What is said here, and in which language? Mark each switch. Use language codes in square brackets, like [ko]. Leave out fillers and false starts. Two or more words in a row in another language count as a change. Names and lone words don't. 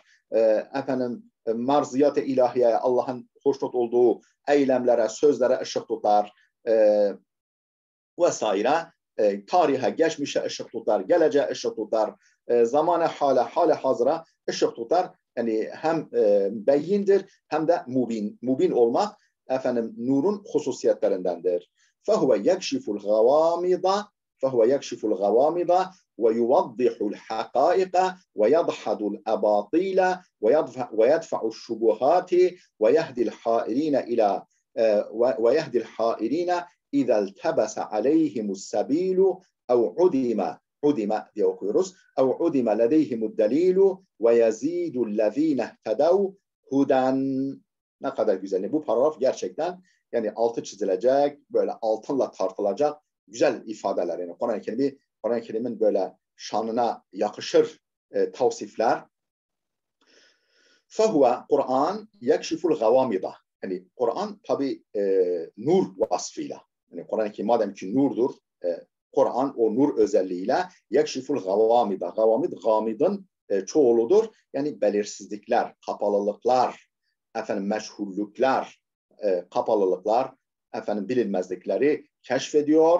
[tr] Marziyat-ı ilahiyeye, Allah'ın hoşnut olduğu eylemlere, sözlere ışık tutar. Vesaire. tarihe, geçmişe ışık tutar, geleceğe ışık tutar, zamana, hale hazıra ışık tutar. Yani hem beyindir hem de mubin. Mubin olmak efendim nurun hususiyetlerindendir. [ar] فَهُوَ يَكْشِفُ الْغَوَامِضَ وَيُوَضِّحُ الْحَقَائِقَ وَيَضْحَدُ الْأَبَاطِيلَ وَيَدْفَعُ الشُّبُهَاتِ وَيَهْدِي الْحَائِرِينَ إِذَا الْتَبَسَ عَلَيْهِمُ السَّبِيلُ أَوْ عُدِمَ [tr] diye okuyoruz. [ar] أَوْ عُدِمَ لَدَيْهِمُ الدَّلِيلُ وَيَزِيدُ الَّذ۪ينَ اهْتَدَوْا هُدًا. [tr] Ne kadar güzel. Bu paragraf gerçekten yani altı çizilecek, böyle altınla tartılacak güzel ifadeler. Yani Kur'an-ı Kerim'in böyle şanına yakışır tavsifler. [ar] فَهُوَ Kur'an يَكْشِفُ الْغَوَامِضَ. [tr] Yani Kur'an tabi nur vasfıyla. Yani Kur'an-ı Kerim madem ki nurdur, Kur'an o nur özelliğiyle [ar] يكشف الغوامض. [tr] Gavamid, gamidin çoğuludur. Yani belirsizlikler, kapalılıklar, meşhullükler, kapalılıklar, bilinmezlikleri keşfediyor.